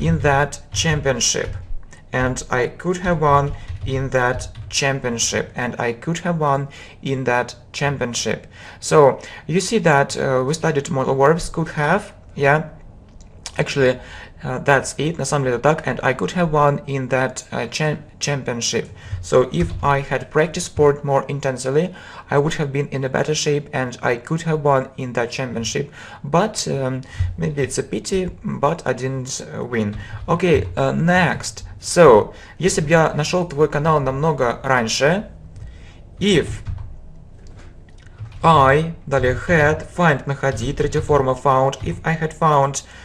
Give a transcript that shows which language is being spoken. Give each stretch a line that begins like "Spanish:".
English: In that championship. And I could have won in that championship. And I could have won in that championship. So, you see that we studied modal verbs, could have, yeah. Actually, that's it.
Russian: На самом деле так.
English: And I could have won in that championship. So, if I had practiced sport more intensely, I would have been in a better shape and I could have won in that championship. But, maybe it's a pity, but I didn't win. Okay, next. So,
Russian: если бы я нашел твой канал намного раньше, if I, далее had, find, находить, третья форма found,
English: if I had found